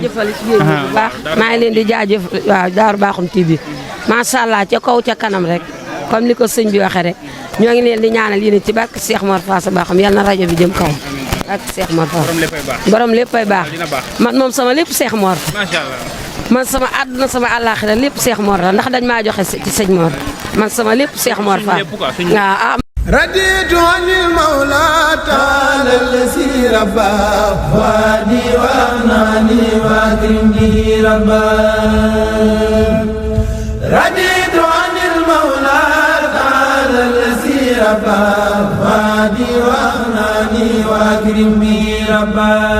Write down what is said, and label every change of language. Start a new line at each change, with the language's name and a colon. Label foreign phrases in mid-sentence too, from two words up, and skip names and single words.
Wolof: jaajëfal ci yéen bu baax maa ngi leen di jaajëf waaw Daaru Bakhoum TV
Arabic: ما شاء الله
Wolof: ca kaw ca kanam rek comme li ko sëñ bi waxee rek ñoo ngi leen di ñaanal yéen ci barke Cheikh Mor Faasa Bakhoum yal na rajo bi jëm kaw ak Cheikh Mor Faasa borom léppay baax man moom sama lépp Cheikh Mor
Arabic: ما شاء الله
Wolof: man sama àdduna sama àllaaxira lépp Cheikh Mor la ndax dañ maa joxe ci sëñ Mor man sama lépp Cheikh Mor Fall waaw.
Arabic: رضيت عن المولى تعالى الذي ربى وادي وأغناني وأكرمني ربا رضيت عن المولى تعالى الذي ربى وادي وأغناني وأكرمني ربا